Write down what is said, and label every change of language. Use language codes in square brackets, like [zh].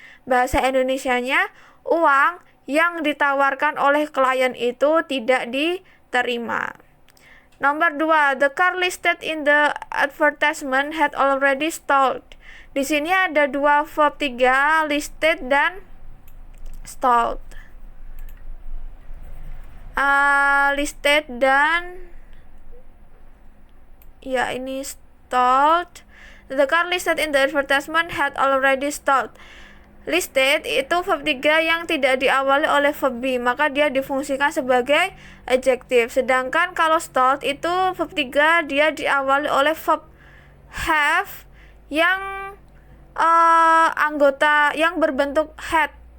[id] Bahasa Indonesianya, uang yang ditawarkan oleh klien itu tidak diterima. Nomor 2, [en] the car listed in the advertisement had already stalled. [id] Di sini ada dua verb 3, listed dan stalled. Listed dan ini stalled. [en] The car listed in the advertisement had already stalled. [id] Listed itu verb 3 yang tidak diawali oleh verb be, maka dia difungsikan sebagai adjektif. Sedangkan kalau stalled itu verb 3 dia diawali oleh verb have yang anggota yang berbentuk had.